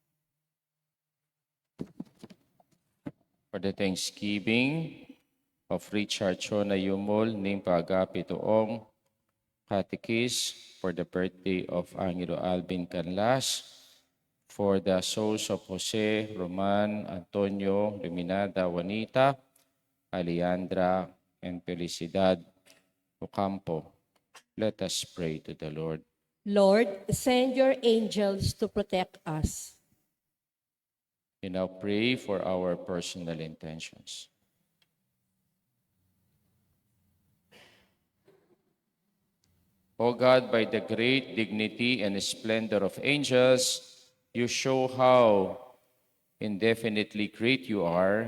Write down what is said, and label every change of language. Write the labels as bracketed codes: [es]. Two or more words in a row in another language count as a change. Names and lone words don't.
[en] For the Thanksgiving of Richard Chona Yumol, named Pagapitoong Catechist, for the birthday of Angelo Alvin Canlas, for the souls of Jose, Roman, Antonio, Reminada, Juanita, Alejandra, and Felicidad Ocampo. Let us pray to the Lord. Lord, send your angels to protect us. We now pray for our personal intentions. O God, by the great dignity and splendor of angels, you show how indefinitely great you are.